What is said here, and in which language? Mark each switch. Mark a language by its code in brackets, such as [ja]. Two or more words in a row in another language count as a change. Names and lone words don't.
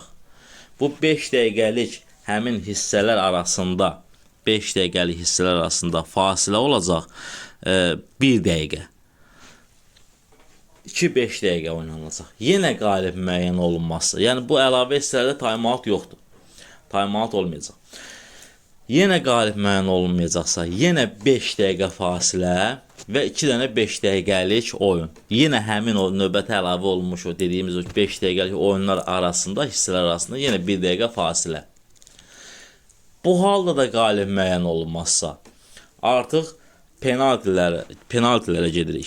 [az] Bu 5 dəqiqəlik həmin hissələr arasında 5 dəqiqəlik hissələr arasında fasilə olacaq 1 dəqiqə. 2-5 dəqiqə oynanılacaq. Yenə qalib müəyyən olunması. Yəni bu əlavə hissələrdə time-out yoxdur. Time-out olmayacaq. Yenə qalib müəyyən olunmayacaqsa, yenə 5 dəqiqə fasilə və 2 dənə 5 dəqiqəlik oyun. Yenə həmin o növbətə əlavə olunmuş o dediyimiz o 5 dəqiqəlik oyunlar arasında, hissələr arasında yenə 1 dəqiqə fasilə. Bu halda da qalib müəyyən olunmazsa, artıq penaltilərə gedirik.